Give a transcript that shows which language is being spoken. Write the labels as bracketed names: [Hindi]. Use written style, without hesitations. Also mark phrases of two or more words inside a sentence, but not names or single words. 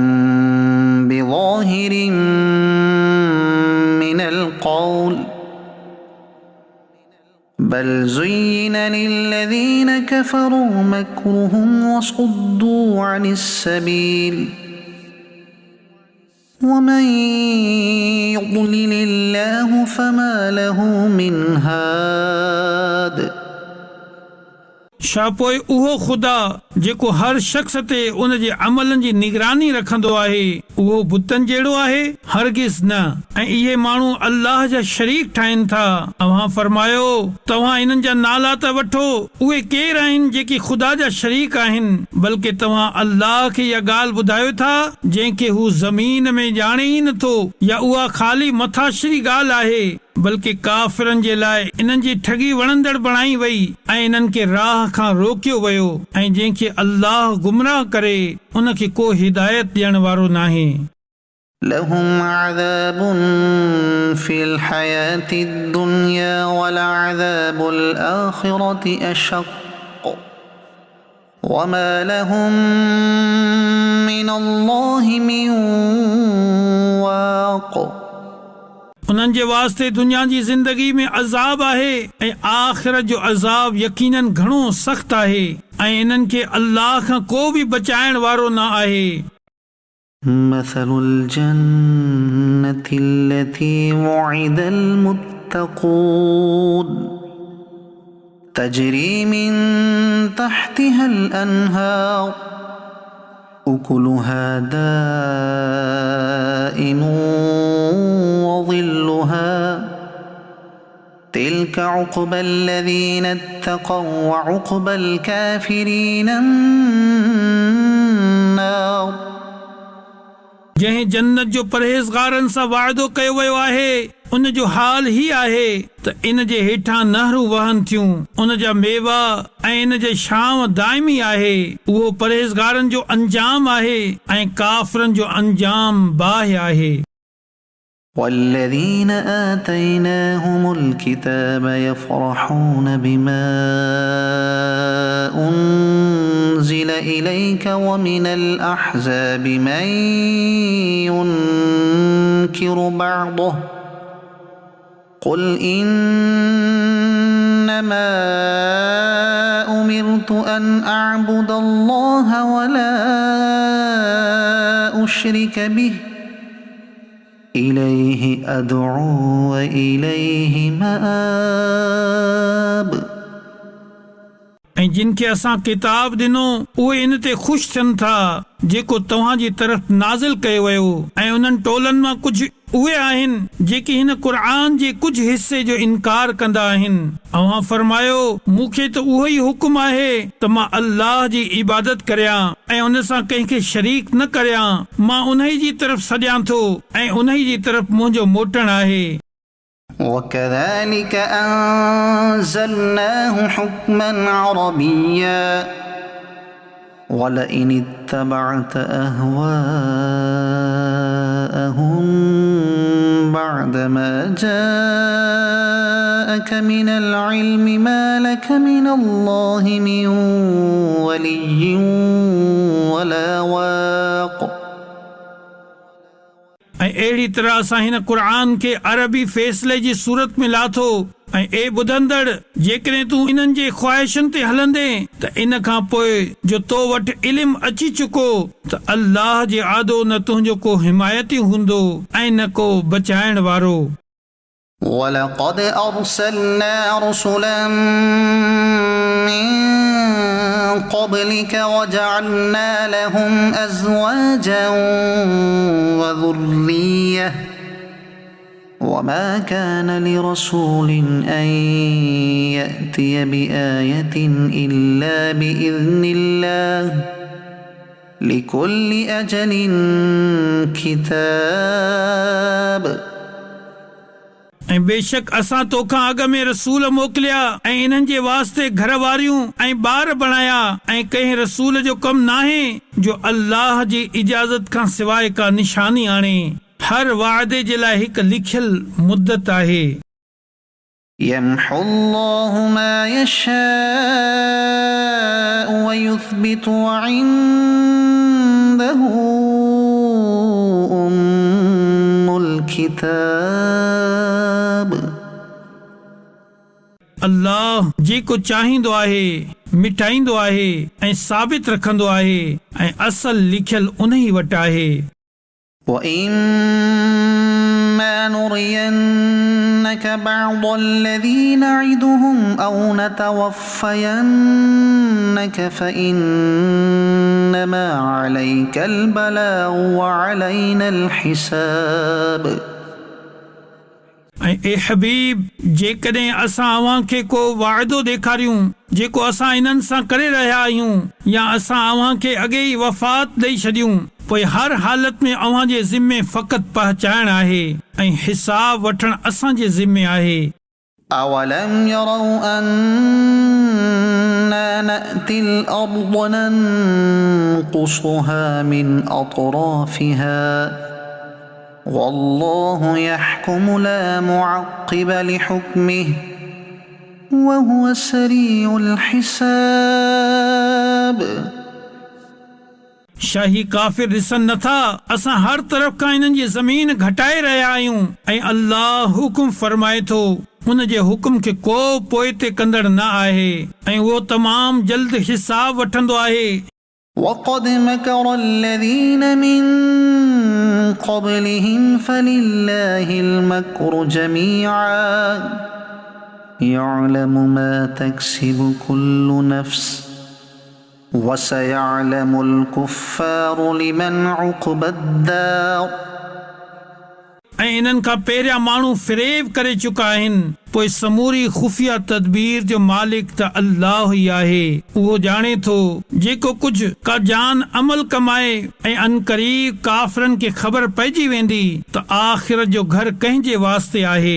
[Arabic] بظاهر من القول بل زين للذين كفروا مكرهم وصدوا عن السبيل ومن يضلل الله فما له من هاد [Sindhi] छा पोइ उहो ख़ुदा जेको हर शख़्स ते उन जे अमलनि जी निगरानी रखंदो आहे उहो बुतनि जहिड़ो आहे हरगिज़ न ऐं इहे माण्हू अल्लाह जा शरीक ठाहिनि था। अव्हां फरमायो तव्हां इन्हनि जा नाला त वठो उहे केर आहिनि जेके ख़ुदा जा शरीक आहिनि बल्कि तव्हां अल्लाह खे इहा ॻाल्हि ॿुधायो था जंहिंखे हू ज़मीन में ॼाणे ई नथो या उहा ख़ाली मथाशिरी ॻाल्हि आहे बल्कि काफ़िरनि जे लाइ इन्हनि जी ठगी वणंदड़ बणाई वई ऐं इन्हनि खे राह खां रोकियो वियो ऐं जंहिंखे अल्लाह गुमराह करे उनखे को हिदायत ॾियण वारो नाहे। [Arabic] لهم عذاب في الحياة الدنيا ولعذاب الآخرة أشق وما لهم من الله من واق [Sindhi] उन्हनि जे वास्ते दुनिया जी ज़िंदगी में अज़ाब आहे ऐं आख़िरत जो अज़ाब यकीनन घणो सख़्त आहे ऐं इन्हनि खे अल्लाह खां को बि बचाइण वारो न आहे। [Arabic] مثل الجنة التي وعد المتقون تجري من تحتها الأنهار أكلها دائم وظلها تلك عقبى الذين اتقوا وعقبى الكافرين النار [Sindhi] जंहिं जन्नत जो परहेज़गारनि सां वाइदो कयो वियो आहे उन जो हाल ही आहे त इन जे हेठां नहरूं वहनि थियूं उन जा मेवा ऐं इन जे छांव दाइमी आहे उहो परहेज़गारनि जो अंजाम आहे ऐं काफ़िरनि जो अंजाम बाहि आहे। [Arabic] والذين آتيناهم الكتاب يفرحون بما أنزل إليك ومن الأحزاب من ينكر بعضه قل إنما أمرت أن أعبد الله ولا أشرك به إليه أدعو وإليه مآب [Sindhi] ऐं जिन खे असां किताब ॾिनो उहे इन ते ख़ुशि थियनि था जेको तव्हांजी तरफ़ नाज़िल कयो वियो ऐं उन्हनि टोलनि मां कुझु उहे आहिनि जेके हिन क़ुर जे कुझु हिसे जो इनकार कंदा आहिनि। अव्हां फरमायो मूंखे त उहो ई हुकुम आहे त मां अल्लाह जी इबादत करियां ऐं उन सां कंहिंखे शरीक न करियां। मां उन्ही जी तरफ़ सॼां थो ऐं उन्ही जी तरफ़ मुंहिंजो मोटण आहे। [Arabic] وكذلك أنزلناه حكما عربيا ولئن اتبعت أهواءهم بعدما جاءك من العلم ما لك من الله من ولي ولا واق [Sindhi] ऐं अहिड़ी तरह असां हिन क़ुर खे अरबी फ़ैसिले जी सूरत में लाथो ऐं ए ॿुधंदड़ जेकॾहिं तूं इन्हनि जे ख़्वाहिशुनि ते हलंदे त इन खां पोइ जो तो वटि इल्मु अची चुको त अल्लाह जे आदो न तुंहिंजो को हिमायती हूंदो ऐं न को बचाइण वारो। [Arabic] ولقد أرسلنا رسلا من قبلك وجعلنا لهم أزواجا وذرية وما كان لرسول أن يأتي بآية إلا بإذن الله لكل أجل كتاب [Sindhi] ऐं बेशक असां तोखां अॻ में रसूल मोकिलिया ऐं इन्हनि जे वास्ते घर वारियूं ऐं ॿार बणाया ऐं कंहिं रसूल जो कमु नाहे जो अल्लाह जी इजाज़त खां सवाइ का निशानी आणे। हर वाइदे जे लाइ हिकु लिखियल मुद्दत आहे। [Arabic] يمحو الله ما يشاء ويثبت وعنده أم الكتاب [Sindhi] अल्लाह जेको चाहींदो आहे मिटाईंदो आहे ऐं साबित रखंदो आहे ऐं असल लिखियल उन्ही वटि आहे। [Arabic] وإما نرينك بعض الذي نعدهم أو نتوفينك فإنما عليك البلاغ وعلينا الحساب [Sindhi] ऐं ए हबीब जेकॾहिं असां अव्हां खे को वाइदो ॾेखारियूं जेको असां इन्हनि सां करे रहिया आहियूं या असां अव्हां खे अॻे ई वफ़ात ॾेई छॾियूं पोइ हर हालत में अव्हां जे ज़िम्मे फ़क़ति पहुचाइण आहे ऐं हिसाब वठणु असां जे ज़िम्मे आहे। [Arabic] أولم يروا أنا نأتي الأرض ننقصها من أطرافها والله يحكم لا معقب لحكمه وهو سريع الحساب [Sindhi] शाही काफ़िर ॾिसनि नथा असां हर तरफ़ खां इन्हनि जी ज़मीन घटाए रहिया आहियूं ऐं अल्लाह हुकुम फरमाए थो उन जे हुकुम खे को पोइ ते कंदड़ न आहे ऐं उहो तमामु जल्द हिसाब वठंदो आहे। [Arabic] وقد مكر الذين من قبلهم فلله المكر جميعا يعلم ما تكسب كل نفس وسيعلم الكفار لمن عقبى الدار [Sindhi] ऐं इन्हनि खां पहिरियां माण्हू फ़रेब करे चुका आहिनि पोइ समूरी खुफ़िया तदबीर जो मालिक त अल्लाह ई आहे। उहो ॼाणे थो जेको कुझु का जान अमल कमाए ऐं अनकरीब काफ़िरनि खे ख़बर पइजी वेंदी त आख़िरत जो घर कंहिंजे वास्ते आहे।